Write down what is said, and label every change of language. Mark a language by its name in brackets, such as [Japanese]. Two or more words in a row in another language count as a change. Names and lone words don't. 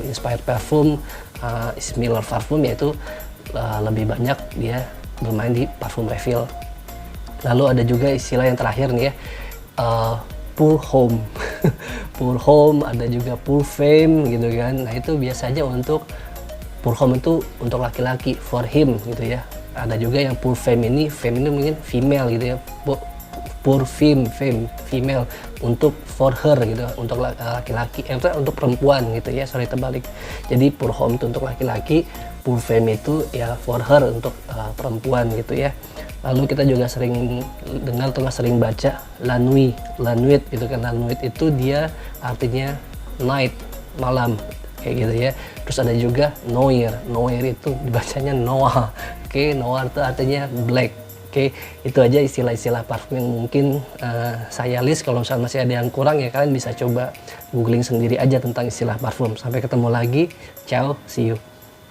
[English] Inspired parfum, similar parfum [Indonesian] yaitu lebih banyak dia bermain di parfum refill. Lalu ada juga istilah yang terakhir nih ya, [French] Pour Homme. Pour Homme, [Indonesian] ada juga [French] Pour Femme [Indonesian] gitu kan. Nah itu biasanya untuk [French] Pour Homme [Indonesian] itu untuk laki-laki, [English] for him [Indonesian] gitu ya. Ada juga yang [French] Pour Femme [Indonesian] ini mungkin female gitu ya. pour female, untuk [English] for her [Indonesian] gitu, untuk laki-laki, untuk perempuan gitu ya, sorry terbalik. Jadi [French] pour homme [Indonesian] itu untuk laki-laki, [French] pour femme [Indonesian] itu ya [English] for her, [Indonesian] untuk perempuan gitu ya. Lalu kita juga sering dengar atau sering baca [French] la nuit [Indonesian] gitu kan. [French] La nuit [Indonesian] itu dia artinya night, malam kayak gitu ya. Terus ada juga noir itu dibacanya noir. Oke, noir itu artinya black. Oke, itu aja istilah-istilah parfum yang mungkin saya list. Kalau misalnya masih ada yang kurang ya kalian bisa coba googling sendiri aja tentang istilah parfum. Sampai ketemu lagi, [English] ciao, see you.